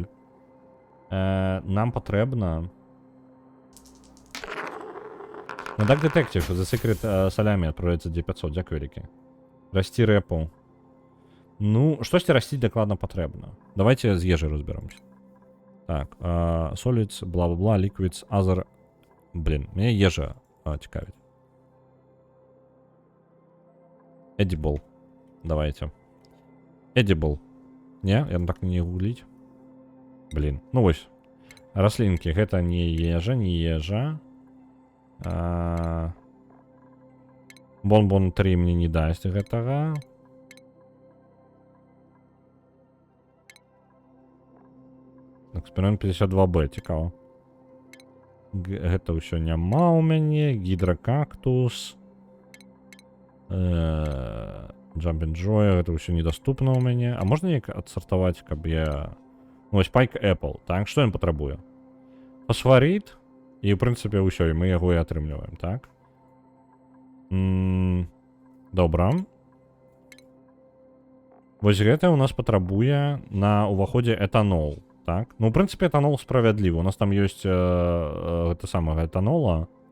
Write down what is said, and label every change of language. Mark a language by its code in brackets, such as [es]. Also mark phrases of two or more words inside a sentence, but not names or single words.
[be] Нам патрэбна... На Dark Detective The Secret Salami адправляецца 2500, дзякуй вялікі. Расці рэпу. Штосьці расціць дакладна патрэбна. Давайте з ежай разберемся. Так, Solids, бла-бла-бла, Liquids, Other... Мяне ежа цікавіць. Edible. Давайте. Edible. Не? Я так не гугліць. Вось. Раслінкі. Гэта не ежа. Бон-бон 3 мне не дасць гэтага. Эксперимент 52Б, цікава. Гэта ўсё няма ў мяне. Гідракактус. Jumping Joy, гэта ўсё недаступна ў мяне. А можна неяк адсартаваць, каб я... Spike Apple. Так, што ён патрабуе? Фосфарит. І, ў прынцыпе, ўсё, і мы яго і атрымліваем, так? Добра. Вось гэта ў нас патрабуе на ўваходзе этанол, так? У прынцыпе, этанол справядлівы. У нас там ёсць гэта самага этанола.